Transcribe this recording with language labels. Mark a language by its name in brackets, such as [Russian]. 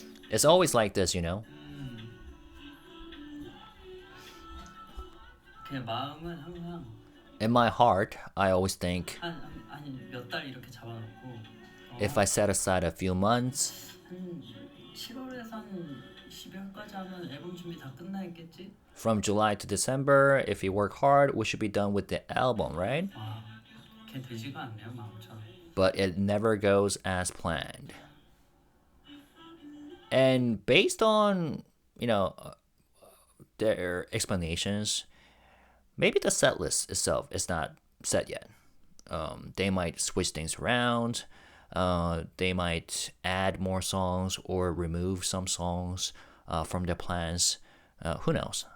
[English] It's always like this, you know. [Korean] 그냥 마음은 항상 [English] In my heart, I always think [Korean] 몇 달 이렇게 잡아놓고 [English] if I set aside a few months, [Korean] 한 7월에서 한 12월까지 하면 앨범 준비 다 끝나 있겠지? [English] from July to December, if we work hard, we should be done with the album, right? [Korean] 와, 걔 되지가 않네요, 마음처럼. [English] But it never goes as planned. And based on, their explanations, maybe the set list itself is not set yet. They might switch things around. They might add more songs or remove some songs from their plans. Who knows?